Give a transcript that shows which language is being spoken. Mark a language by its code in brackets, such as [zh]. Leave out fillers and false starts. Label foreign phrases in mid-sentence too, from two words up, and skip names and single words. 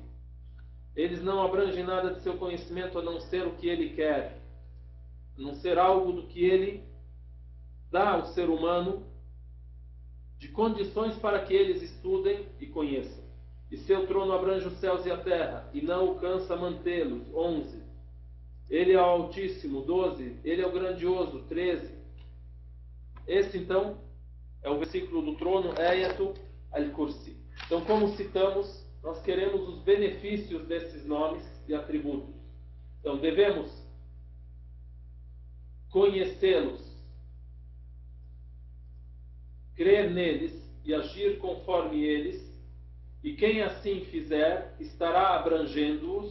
[pt] Eles não abrangem nada de seu conhecimento a não ser o que ele quer, a não ser algo do que ele dá ao ser humano de condições para que eles estudem e conheçam. E seu trono abrange os céus e a terra, e não alcança mantê-los. 11. Ele é o Altíssimo. 12. Ele é o Grandioso. 13. Esse, então, é o versículo do trono, Ayatu al-Kursi. Então, como citamos, nós queremos os benefícios desses nomes e atributos. Então, devemos conhecê-los, crer neles e agir conforme eles, e quem assim fizer estará abrangendo-os.